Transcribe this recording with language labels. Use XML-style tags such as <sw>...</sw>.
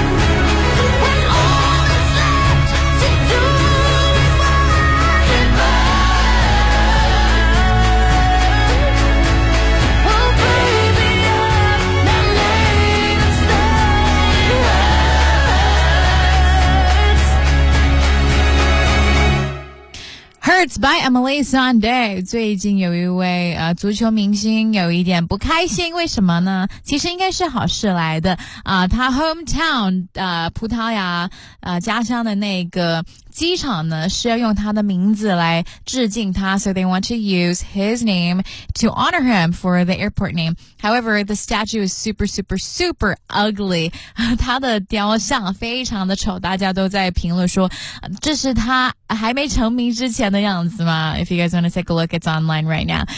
<en>When all that's left to do is what it burns. Oh, baby, I'm not made to stop in love. Hurts by Emily Sande。</en> <zh>最近有一位足球明星有一点不开心，为什么呢？其实应该是好事来的他 hometown 葡萄牙家乡的那个机场呢是要用他的名字来致敬他，</zh> <en>so they want to use his name to honor him for the airport name. However, the statue is super super super ugly.</en> <zh>他的雕像非常的丑，大家都在评论说这是他还没成名之前的样子吗？</zh> <en>If you guys want to take a look, it's online right now.</en>